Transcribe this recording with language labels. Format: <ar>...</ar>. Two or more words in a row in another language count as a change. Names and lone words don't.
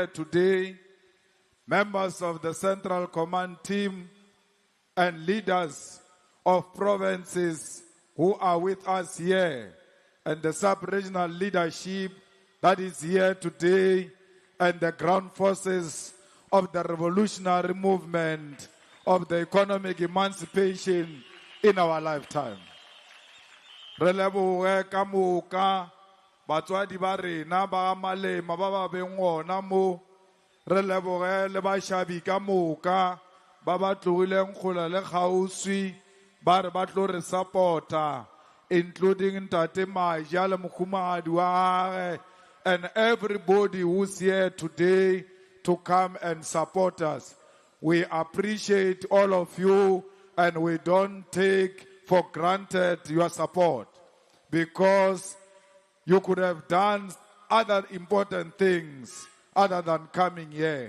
<en>today, members of the Central Command team, and leaders of provinces who are with us here, and the sub-regional leadership that is here today, and the ground forces of the revolutionary movement of the economic emancipation in our lifetime.</en> <nso>Re lebohe ka moka batswadi ba rena ba Malema ba ba beng gona mo. Re lebohe le bashabi ka moka ba ba tlogileng kgola le kgauswi ba re ba tlo re supporta, including Ntate Maja le mokhumagadi wa gagwe,</nso> <en>and everybody who's here today to come and support us. We appreciate all of you, and we don't take for granted your support, because you could have done other important things other than coming here.</en>